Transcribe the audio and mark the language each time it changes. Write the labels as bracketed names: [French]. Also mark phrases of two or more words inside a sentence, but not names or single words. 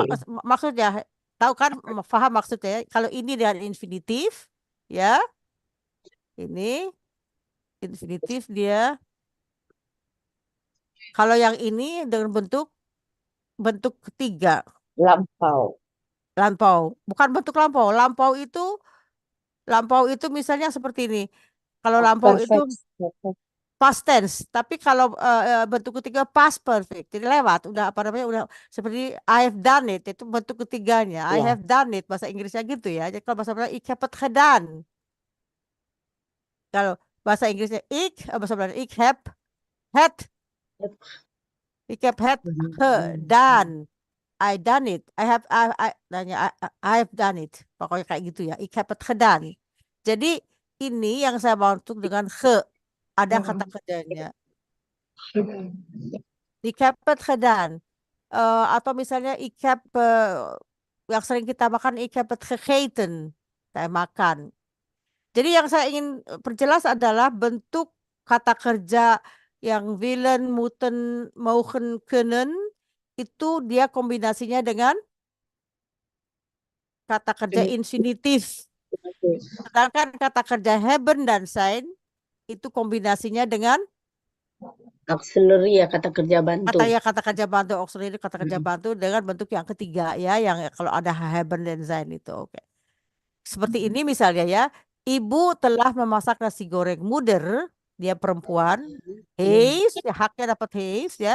[Indonesian] maksudnya tahu kan paham maksudnya kalau ini dengan infinitif ya ini infinitif dia kalau yang ini dengan bentuk ketiga Lampau. lampau bukan bentuk lampau itu misalnya seperti ini kalau lampau itu [English] past tense [Indonesian] tapi kalau bentuk ketiga [English] past perfect [Indonesian] jadi lewat udah apa namanya udah seperti [English] I have done it [Indonesian] itu bentuk ketiganya I Ya. [English] have done it [Indonesian] bahasa Inggrisnya gitu ya jadi kalau bahasa Belanda [Dutch] ik heb het gedaan [Indonesian] kalau bahasa Inggrisnya bahasa Belanda [Dutch] ik heb het gedaan [English] I done it I have done it [Indonesian] pokoknya kayak gitu ya [Dutch] ik heb het gedaan [Indonesian] jadi ini yang saya maksud dengan ada kata kerjanya [Dutch] ik heb het gedaan [Indonesian] atau misalnya ik heb yang sering kita makan [Dutch] ik heb het gegeten [Indonesian] saya makan jadi yang saya ingin perjelas adalah bentuk kata kerja yang [Dutch] willen, moeten, mogen, kunnen [Indonesian] itu dia kombinasinya dengan kata kerja infinitif. Sedangkan kata kerja hebben dan zijn itu kombinasinya dengan Auxiliary ya kata kerja bantu. kata kerja bantu auxiliary kata kerja bantu dengan bentuk yang ketiga ya yang kalau ada haben dan zijn itu oke. Seperti ini misalnya ya, ibu telah memasak nasi goreng moeder, dia perempuan, heeft, ya, haknya dapat heeft ya.